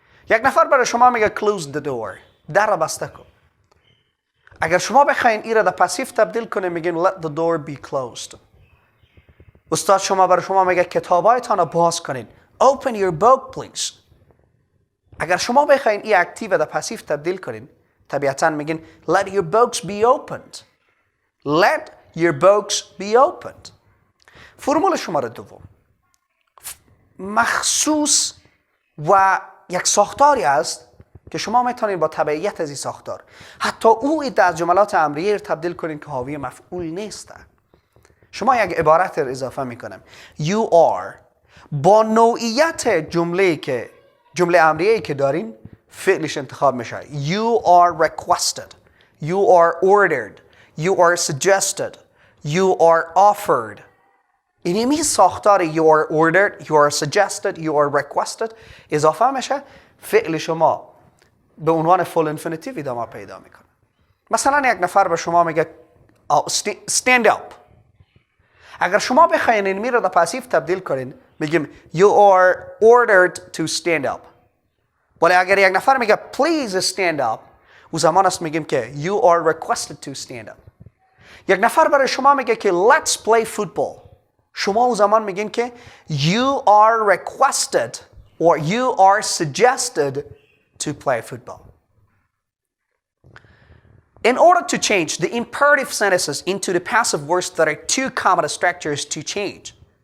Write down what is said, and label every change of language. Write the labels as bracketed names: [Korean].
[Persian] یک نفر برای شما میگه [English] close the door، [Persian] در را بسته کن. اگر شما بخواین این را در پسیو تبدیل کنید میگین [English] let the door be closed. [Persian] استاد شما برای شما میگه کتابایتان را باز کنید. [English] Open your book please. [Persian] اگر شما بخواین این اکتیو در پسیو تبدیل کنید طبیعتاً میگین [English] let your books be opened. Let your books be opened. [Persian] فرمول شماره دوم مخصوص و یک ساختاری است که شما میتونید با تبعیت از این ساختار حتی او عده از جملات امریه رو تبدیل کنید که حاوی مفعول نیست. شما یک عبارت رو اضافه میکنم [English] you are [Persian] با نوعیت جمله امریه‌ای که دارین فعلش انتخاب میشه. [English] You are requested, you are ordered, you are suggested, you are offered. [Persian] این ساختار [English] you are ordered, you are suggested, you are requested [Persian] اضافه میشه فعل شما به عنوان full infinitive ادامه پیدا میکنه. مثلا یک نفر به شما میگه [English] stand up. [Persian] اگر شما بخواین این رو در پسیو تبدیل کنین میگیم [English] you are ordered to stand up. [Persian] ولی اگر یک نفر میگه [English] please stand up [Persian] او زمان است میگیم که [English] you are requested to stand up. [Persian] یک نفر برای شما میگه که [English] let's play football. [Persian] شما او زمان میگین که [English] you are requested or you are suggested to play football. In order to change the imperative sentences into the passive voice, there are two common structures to change.